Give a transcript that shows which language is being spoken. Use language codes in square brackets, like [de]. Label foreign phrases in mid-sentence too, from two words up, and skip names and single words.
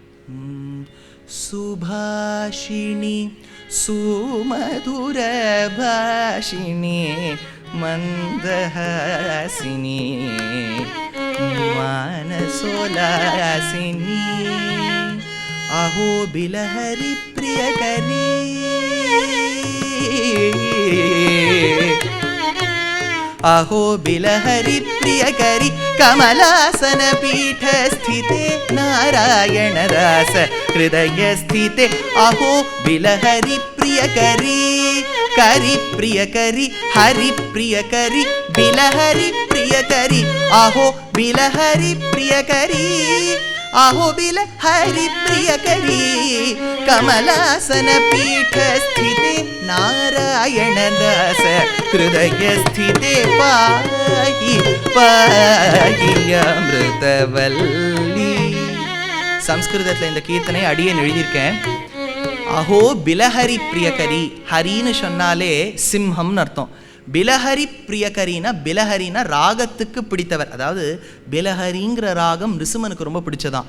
[sa] सुभाषिणि सुमधुर भाषिणि मन्दहासिनि मानसोल्लासिनि अहो बिलहरि प्रियकरि अहो बिलहरि प्रियकरि कमलासन पीठ स्थिते नारायण रास हृदय स्थिते अहो बिलहरि प्रियकरि करि प्रियकरि हरि प्रियकरि बिलहरि प्रियकरि अहो बिलहरि प्रियकरि अहो बिलहरि प्रियकरि कमलासन पीठ स्थिते नारायण दास हृदय स्थिते पाहि पाहि अमृतवल्ली. [ta] சம்ஸ்கிருதத்தில் இந்த கீர்த்தனை அடியேன் எழுதியிருக்கேன். [sa] अहो बिलहरि प्रियकरि. [ta] ஹரின்னு சொன்னாலே சிம்ஹம்னு அர்த்தம். பிலஹரி பிரியகரினா, பிலஹரினா ராகத்துக்கு பிடித்தவர். அதாவது பிலஹரிங்கிற ராகம் நிருசிம்மனுக்கு ரொம்ப பிடிச்சதான்.